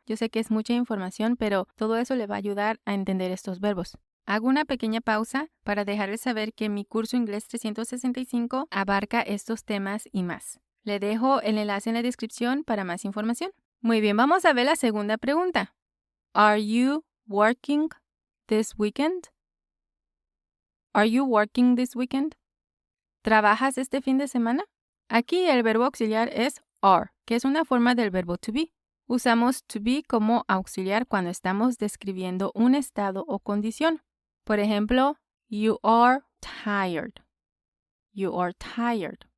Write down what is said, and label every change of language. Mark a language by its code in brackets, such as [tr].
[es] Yo sé que es mucha información, pero todo eso le va a ayudar a entender estos verbos. Hago una pequeña pausa para dejarles saber que mi curso Inglés 365 abarca estos temas y más. Le dejo el enlace en la descripción para más información. Muy bien, vamos a ver la segunda pregunta. [en] Are you working this weekend? Are you working this weekend? [es] ¿Trabajas este fin de semana? Aquí el verbo auxiliar es are, que es una forma del verbo to be. Usamos to be como auxiliar cuando estamos describiendo un estado o condición. Por ejemplo, [en] you are tired. You are tired.